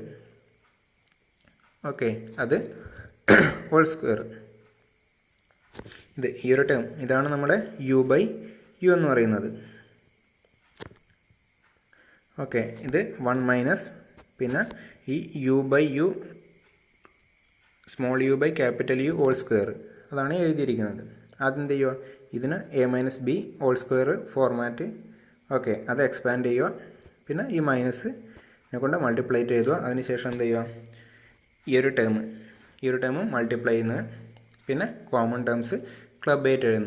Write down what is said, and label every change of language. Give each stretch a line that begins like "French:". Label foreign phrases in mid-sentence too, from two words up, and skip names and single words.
Malayalam: ഓക്കെ, അത്
English: whole square.
Malayalam: ഇത് ഈ ഒരു ടേം, ഇതാണ് നമ്മുടെ u/u എന്ന് പറയുന്നത്. ഓക്കെ, ഇത് 1 - പിന്നെ ഈ u/u
English: small u/U whole square,
Malayalam: അതാണ് എഴുതിയിരിക്കുന്നത്. ആദ്യം എന്ത് ചെയ്യുക, ഇതിന് a - b
English: whole square format.
Malayalam: ഓക്കെ, അത് എക്സ്പാൻഡ് ചെയ്യുക. പിന്നെ ഈ മൈനസിനെ കൊണ്ട് മൾട്ടിപ്ലൈ ചെയ്യുക. അതിനുശേഷം എന്ത് ചെയ്യുക, ഈ ഒരു ടേം മൾട്ടിപ്ലൈ ചെയ്യുന്നത്. പിന്നെ
English: common terms club
Malayalam: ആയിട്ട് എഴുതുന്നത്.